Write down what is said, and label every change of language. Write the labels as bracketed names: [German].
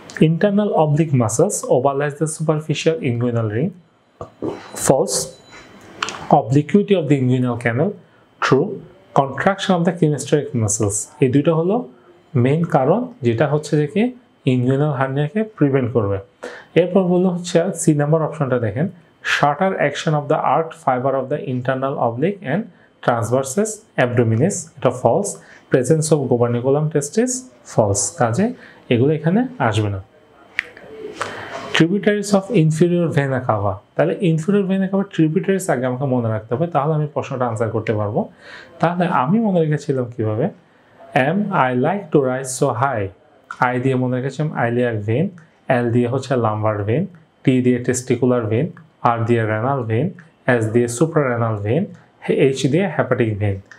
[English] Internal oblique muscles overlies the superficial inguinal ring. False. Obliquity of the inguinal canal. True. Contraction of the chemostratic muscles. [Bangla] এই দুটো হলো main কারণ যেটা হচ্ছে যে কি ইনগুইনাল হার্নিয়াকে প্রিভেন্ট করবে। এরপর বললো হচ্ছে সি নাম্বার অপশনটা দেখেন, [English] shorter action of the arched fiber of the internal oblique and transversus abdominis, [Bangla] এটা false, [English] presence of gubernaculum testis false, [Bangla] কাজে এগুলো এখানে আসবে না। Tributaries of inferior vena CAVA, তাহলে ইনফিরিয়র ভেনা কাভা ট্রিবিউটারিজ আগে আমাকে মনে রাখতে হবে, তাহলে আমি প্রশ্নটা আনসার করতে পারবো। তাহলে আমি মনে রেখেছিলাম কিভাবে, M I like to rise so high, I দিয়ে মনে রেখেছিলাম আইলিয়াক ভেন, এল দিয়ে হচ্ছে লাম্বার ভেন, টি দিয়ে টেস্টিকুলার ভেন, আর দিয়ে রেনাল ভেন, এস দিয়ে সুপ্রারেনাল ভেন, এইচ দিয়ে হেপাটিক ভেন।